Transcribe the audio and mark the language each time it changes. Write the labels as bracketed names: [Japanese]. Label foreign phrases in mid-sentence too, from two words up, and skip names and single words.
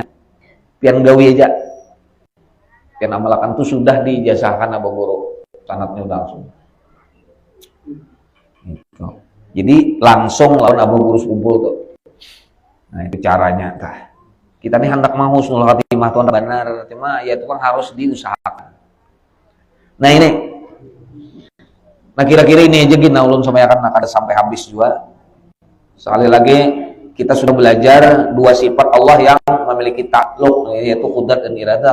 [Banjar] Pian gawi aja. Pian amalakan itu sudah diijazahkan abah guru. [Indonesian] Sanatnya udah langsung. Gitu. [Banjar] Jadi langsung lawan abah guru kumpul tuh. [Indonesian] Nah itu caranya. Kita nih hendak mau husnul khatimah tuh benar, cuma ya itu kan harus diusahakan. Nah ini. [Banjar] Nah kira-kira ini aja gini ulun sama ya kan ada sampai habis juga. [Indonesian] Sekali lagi kita sudah belajar dua sifat Allah yang memiliki takluk, yaitu qudrat dan iradah.